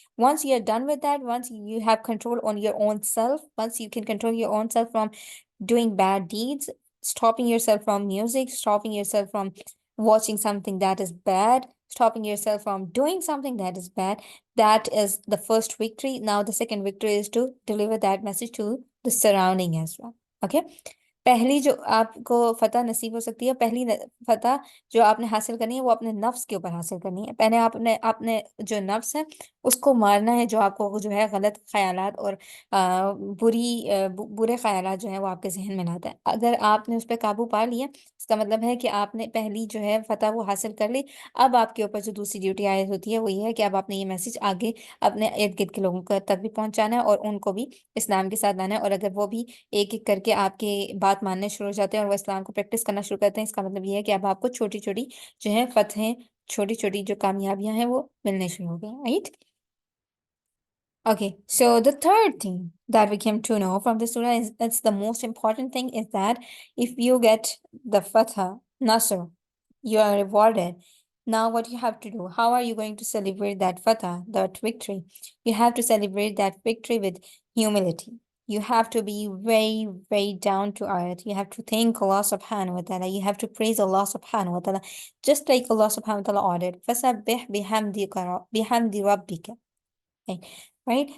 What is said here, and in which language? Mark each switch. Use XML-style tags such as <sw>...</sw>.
<en>Once you're done with that, once you have control on your own self, once you can control your own self from doing bad deeds, stopping yourself from music, stopping yourself from watching something that is bad, stopping yourself from doing something that is bad, that is the first victory. Now the second victory is to deliver that message to the surrounding as well.</en> <ur>Okay, پہلی جو آپ کو فتح نصیب ہو سکتی ہے، پہلی فتح جو آپ نے حاصل کرنی ہے وہ اپنے نفس کے اوپر حاصل کرنی ہے۔ پہلے آپ نے اپنے جو نفس ہے اس کو مارنا ہے، جو آپ کو جو ہے غلط خیالات اور برے خیالات جو ہیں وہ آپ کے ذہن میں لاتا ہے۔ اگر آپ نے اس پہ قابو پا لیا، اس کا مطلب ہے کہ آپ نے پہلی جو ہے فتح وہ حاصل کر لی۔ اب آپ کے اوپر جو دوسری ڈیوٹی عائد ہوتی ہے وہ یہ ہے کہ اب آپ نے یہ میسج آگے اپنے ارد گرد کے لوگوں تک بھی پہنچانا ہے، اور ان کو بھی اسلام کے ساتھ لانا ہے، اور اگر وہ بھی ایک ایک کر کے آپ کی بات ماننے شروع ہو جاتے ہیں اور وہ اسلام کو پریکٹس کرنا شروع کرتے ہیں، اس کا مطلب یہ ہے کہ اب آپ کو چھوٹی چھوٹی جو ہے فتحیں، چھوٹی چھوٹی جو کامیابیاں ہیں وہ ملنے شروع ہو گئی، right?</ur> <en>Okay, so the third thing that we came to know from the surah is that's the most important thing is that if you get the fatah, nasr, you are rewarded. Now what you have to do, how are you going to celebrate that fatah, that victory? You have to celebrate that victory with humility. You have to be very, very down to earth. You have to thank Allah subhanahu wa ta'ala. You have to praise Allah subhanahu wa ta'ala. Just like Allah subhanahu wa ta'ala ordered.</en> <ar>فَسَبِّحْ بِحَمْدِ رَبِّكَ.</ar> <en>Right?</en>